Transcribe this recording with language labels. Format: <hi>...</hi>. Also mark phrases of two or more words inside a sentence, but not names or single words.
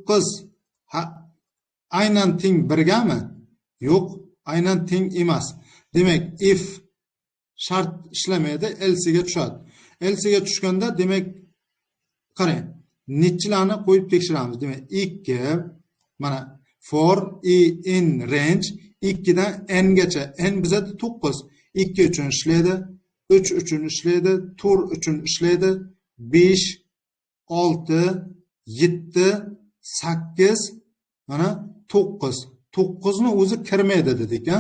<uz>9 Ha, aynan teng 1gami? Yo'q, aynan teng emas. Demak, if shart ishlamaydi, else ga tushadi. Else ga tushganda, demak, qarang, nechilarni qo'yib tekshiramiz. Demak, 2 mana</uz> <en>for in range</en> <uz>2 dan n gacha. N bizada 9. 2 uchun ishlaydi, 3 uchun ishlaydi, 4 uchun ishlaydi, 5, 6, 7, 8, mana 9. 9 ni o'zi kirmaydi dedik, ha?</uz>